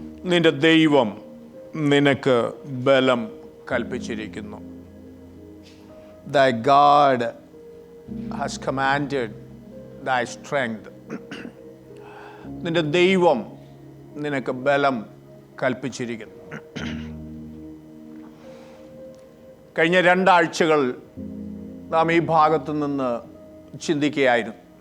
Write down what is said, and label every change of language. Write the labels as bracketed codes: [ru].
[ml] നിന്റെ ദൈവം നിനക്ക് ബലം കൽപ്പിച്ചിരിക്കുന്നു. [en] Thy God has commanded thy strength. [ml] നിന്റെ ദൈവം നിനക്ക് ബലം കൽപ്പിച്ചിരിക്കുന്നു. കഴിഞ്ഞ 2 ആഴ്ചകൾ നാം ഈ ഭാഗത്തു നിന്ന് ചിന്തിക്കുകയായിരുന്നു.